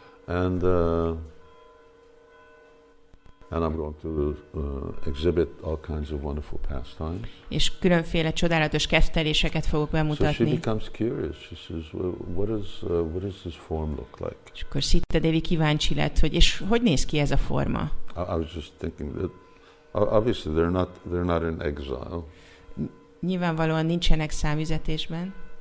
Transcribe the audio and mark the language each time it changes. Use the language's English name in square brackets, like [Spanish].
[English] And I'm going to exhibit all kinds of wonderful pastimes. [Hungarian] És különféle csodálatos kedvteléseket fogok [English] So she [Hungarian] bemutatni. [English] becomes curious. She says, what does this form look like? [Hungarian] És akkor Sita Devi kíváncsi lett, hogy és hogy néz ki ez a forma? [English] I was just thinking that obviously they're not in exile. [Hungarian] Nyilvánvalóan nincsenek számüzetésben.